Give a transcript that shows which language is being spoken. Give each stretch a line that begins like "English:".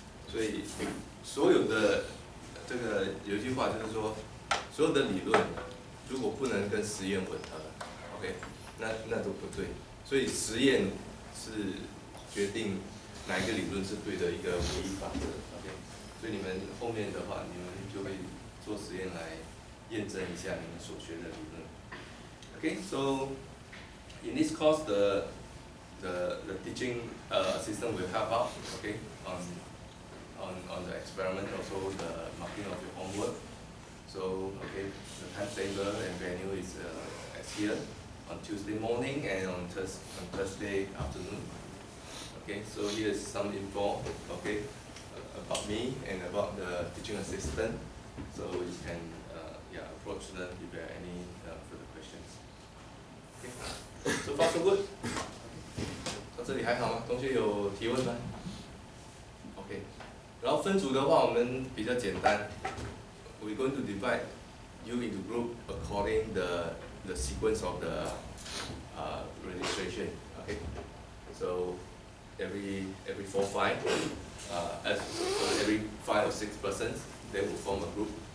Chinese: 所以所有的这个有一句话就是说，所有的理论如果不能跟实验吻合 ，OK， 那都不对。所以实验是决定哪一个理论是对的一个唯一法则 ，OK。所以你们后面的话，你们就会做实验来验证一下你们所学的理论。
English: Okay, so in this course, the teaching assistant will help out, okay, on the experiment, also the marking of your homework. So, okay, the timetable and venue is as here on Tuesday morning and on Thursday afternoon. Okay, so here's some info, okay, about me and about the teaching assistant. So you can approach them if there are any further questions. Okay, so far so good.
Chinese: 到这里还好吗？同学有提问吗 ？OK。然后分组的话，我们比较简单。
English: We're going to divide you into group according the sequence of the registration. Okay, so every 4, 5, every 5 or 6 persons, they will form a group.